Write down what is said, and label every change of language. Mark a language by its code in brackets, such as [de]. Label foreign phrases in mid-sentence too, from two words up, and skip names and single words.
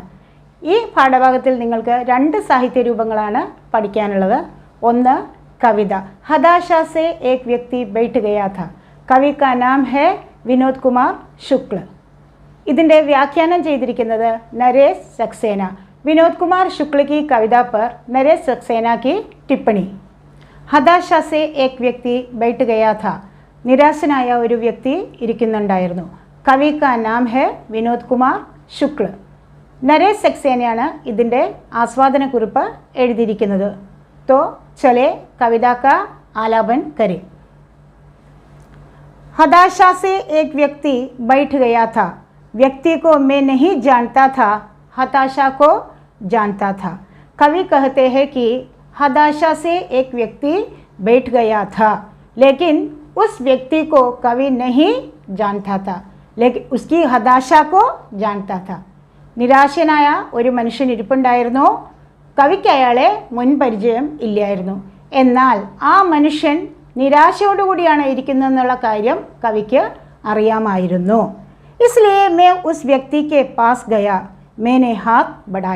[ml] ഈ പാഠഭാഗത്തിൽ നിങ്ങൾക്ക് 2 സാഹിത്യ രൂപങ്ങളാണ് പഠിക്കാനുള്ളത്. ഒന്ന് കവിത, [hi] हताशा से एक व्यक्ति बैठ गया था. कवि का नाम है विनोद कुमार शुक्ल. [ml] ഇതിൻ്റെ വ്യാഖ്യാനം ചെയ്തിരിക്കുന്നത് നരേഷ് സക്സേന. [hi] വിനോദ് കുമാർ ശുക്ല की कविता पर नरेश सक्सेना की टिप्पणी. हताशा से एक व्यक्ति बैठ गया था. [ml] നിരാശനായ ഒരു വ്യക്തി ഇരിക്കുന്നുണ്ടായിരുന്നു. [hi] कवि का नाम है विनोद कुमार शुक्ल. [ml] നരേഷ് സക്സേനയാണ് ഇതിൻ്റെ ആസ്വാദനക്കുറിപ്പ് എഴുതിയിരിക്കുന്നത്. [hi] तो चलें कविता का आलापन करें. हताशा से एक व्यक्ति बैठ गया था. व्यक्ति को मैं नहीं जानता था, हताशा को जानता था. कवि कहते हैं कि हताशा से एक व्यक्ति बैठ गया था, लेकिन उस व्यक्ति को कवि नहीं जानता था, लेकिन उसकी हताशा को जानता था. [ml] നിരാശനായ ഒരു മനുഷ്യൻ ഇരിപ്പുണ്ടായിരുന്നു. കവിക്ക് അയാളെ മുൻ പരിചയം ഇല്ലായിരുന്നു. എന്നാൽ ആ മനുഷ്യൻ നിരാശയോടുകൂടിയാണ് ഇരിക്കുന്നതെന്നുള്ള കാര്യം കവിക്ക് അറിയാമായിരുന്നു. [hi] इसलिए मैं उस व्यक्ति के पास गया मैंने हाथ बढ़ाया.